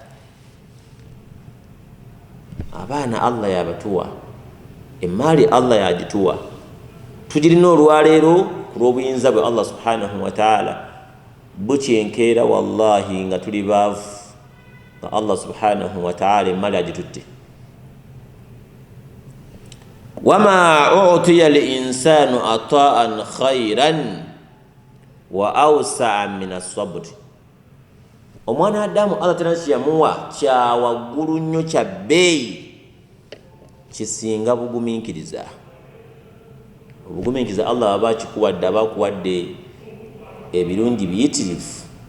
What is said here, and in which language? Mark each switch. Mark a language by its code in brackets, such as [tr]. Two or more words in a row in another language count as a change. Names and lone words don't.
[lg] Abaana Allah yabatuwa, emaali Allah yagituwa, tugirina olwaleero ku lw'obuyinza bwe Allah [ar] سبحانه وتعالى. [lg] Bukyenkeera wallahi nga tuli baavu, nga Allah [ar] سبحانه وتعالى [lg] emaali agitutte. [ar] وما أوتي الإنسان عطاء خيرا وأوسع من الصبر, [lg] omwana Adamu Allah tena kyamuwa kya waggulu nnyo kya bbeeyi kisinga bugumiikiriza. Obugumiikiriza Allah aba akikuwadde, aba akuwadde ebirungi biyitirivu.